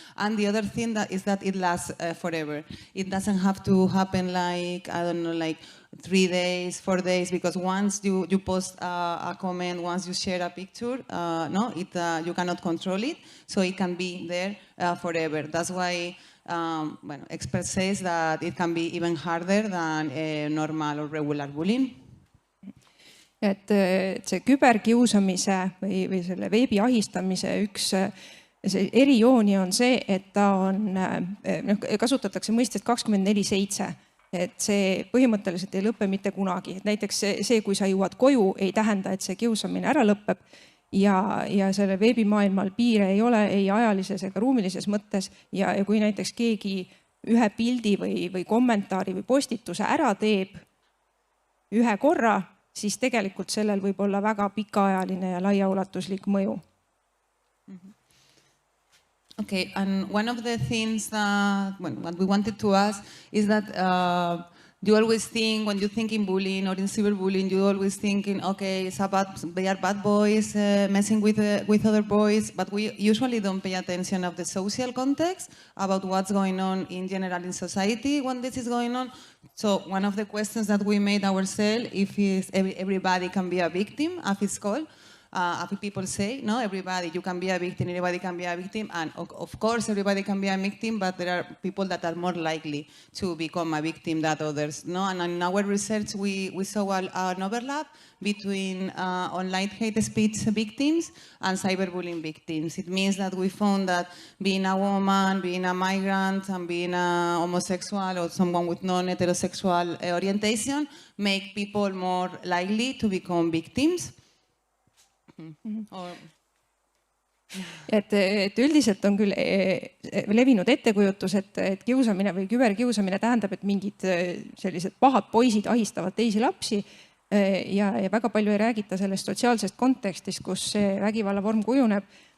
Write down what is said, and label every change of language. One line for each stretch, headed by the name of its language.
English: And the other thing is that it lasts forever. It doesn't have to happen like, I don't know, like 3 days, 4 days, because once you post a comment, once you share a picture, you cannot control it, so it can be there forever. That's why experts say that it can be even harder than normal or regular bullying.
Estonian: Et see küberkiusamise või selle veebi ahistamise üks erijooni on see, et ta on, kasutatakse mõistet 24/7. Et see põhimõtteliselt ei lõppe mitte kunagi. Et näiteks see, kui sa jõuad koju, ei tähenda, et see kiusamine ära lõpeb. ja selle veebimaailmal piire ei ole ei ajalises ega ruumilises mõttes ja kui näiteks keegi ühe pildi või kommentaari või postituse ära teeb ühe korra, siis tegelikult sellel võib olla väga pikaajaline ja laiaulatuslik mõju.
English: Okay, and one of the things that what we wanted to ask is that you always think, when you think in bullying or in cyberbullying, you always thinking, okay, they are bad boys messing with other boys, but we usually don't pay attention of the social context about what's going on in general in society when this is going on. So one of the questions that we made ourselves, if everybody can be a victim, as it's called, people say, no, everybody, you can be a victim, everybody can be a victim, and of course everybody can be a victim, but there are people that are more likely to become a victim than others. No? And in our research, we saw an overlap between online hate speech victims and cyberbullying victims. It means that we found that being a woman, being a migrant, and being a homosexual or someone with non-heterosexual orientation make people more likely to become victims.
Estonian: Et üldiselt on küll levinud ettekujutus, et kiusamine või küberkiusamine tähendab, et mingid sellised pahad poisid ahistavad teisi lapsi ja väga palju ei räägita sellest sotsiaalsest kontekstist, kus see vägivallavorm kujuneb.